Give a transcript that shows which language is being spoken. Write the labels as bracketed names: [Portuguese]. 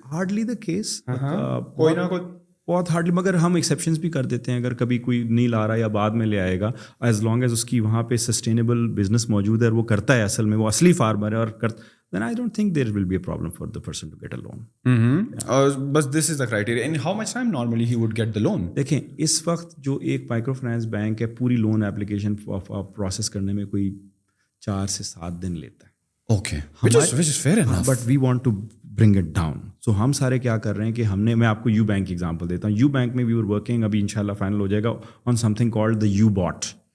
[English] hardly the case, [Urdu] کوئی نہ کوئی بہت ہارڈلی, مگر ہم ایکسیپشنز بھی کر دیتے ہیں. اگر کبھی کوئی نہیں لا رہا یا بعد میں لے آئے گا, ایز لانگ ایز اس کی وہاں پہ سسٹینیبل بزنس موجود ہے اور وہ کرتا ہے, اصل میں وہ اصلی فارمر ہے اور [English] then I don't think there will be a problem for the person to get a loan. [Urdu] بس [English] this is the criteria. And how much time normally he would get the loan? [Urdu] دیکھیں اس وقت جو ایک micro finance bank ہے پوری loan application process کرنے میں کوئی 4 سے 7 دن لیتا ہے. [English] Okay, which is fair enough. But we want to bring it down. [Urdu] So ہم سارے کیا کر رہے ہیں کہ ہم نے, میں آپ کو یو بینک کی ایگزامپل دیتا ہوں. یو بینک میں [English] we were working, [Urdu] ابھی انشاءاللہ فائنل ہو جائے گا, [English] on something called the U-Bot.